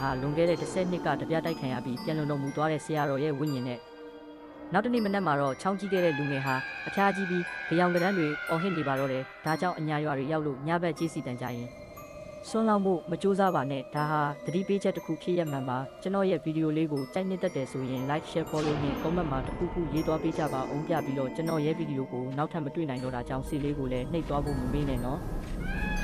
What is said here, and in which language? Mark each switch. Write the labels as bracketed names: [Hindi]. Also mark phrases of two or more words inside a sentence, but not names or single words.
[Burmese] ဟာလွန်ခဲ့တဲ့10နှစ်ကတပြတိုက်ခံရပြီးပြန်လုံတော်မူသွားတဲ့ဆရာတော်ရဲ့ဝိညာဉ်နဲ့နောက်တနေ့မနက်မှာတော့ချောင်းကြီးခဲ့တဲ့လူငယ်ဟာအဖျားကြီးပြီးကြောင်ကရမ်းတွေအော်ဟစ်နေပါတော့တယ်ဒါကြောင့်အညာရွာတွေရောက်လို့ညဘက်ကြေးစီတန်ကြရင်ဆွန်းလောင်းဖို့မကြိုးစားပါနဲ့ဒါဟာသတိပေးချက်တစ်ခုဖြစ်ရမှန်ပါကျွန်တော်ရဲ့ဗီဒီယိုလေးကိုကြိုက်နှစ်သက်တယ်ဆိုရင် [English] like share follow [Burmese] နဲ့ comment မှာတစ်ခုခုရေးသွားပေးကြပါအောင်ပြပြီးတော့ကျွန်တော်ရဲ့ဗီဒီယိုကိုနောက်ထပ်မတွေ့နိုင်တော့တာကြောင့်စီလေးကိုလည်းနှိပ်သွားဖို့မမေ့နဲ့နော်